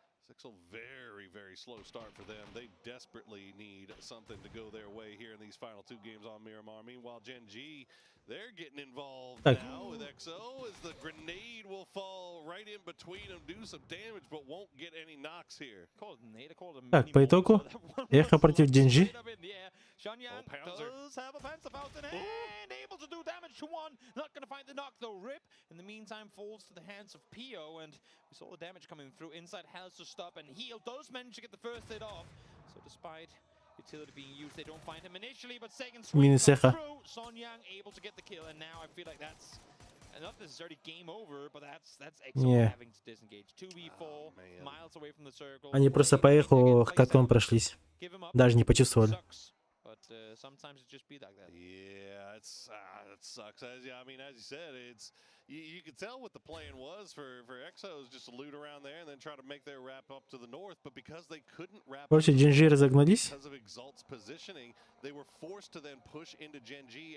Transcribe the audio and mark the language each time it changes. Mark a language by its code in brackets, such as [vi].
[en] Sixel, very slow start for them. They desperately need something to go their way here in these final 2 games on Miramar. Meanwhile, Gen G, they're getting involved now with EXO as the grenade will fall right in between them, do some damage, but won't get any knocks here. [ru] Так, по итогу, Эхо против Gen-G. [en] Shunyang does have a Panzer Fountain and able to do damage to one. Not going to find the knock though. Rip, in the meantime, falls to the hands of Pio, and we saw the damage coming through. Inside has to stop, and Heal does manage to get the first hit off. So despite utility being used, they don't find him initially, but second swing comes through. Shunyang able to get the kill, and now I feel like that's not necessarily game over, but that's EXO having to disengage. 2v4, miles away from the circle. [ru] Они просто по Эху катком прошлись. Даже не почувствовали. [en] But sometimes it just be like that. Yeah, it sucks. As you said, it's you could tell what the plan was for EXOs, just to loot around there and then try to make their wrap up to the north. But because they couldn't wrap up because of Exalt's positioning, they were forced to then push into Gen G.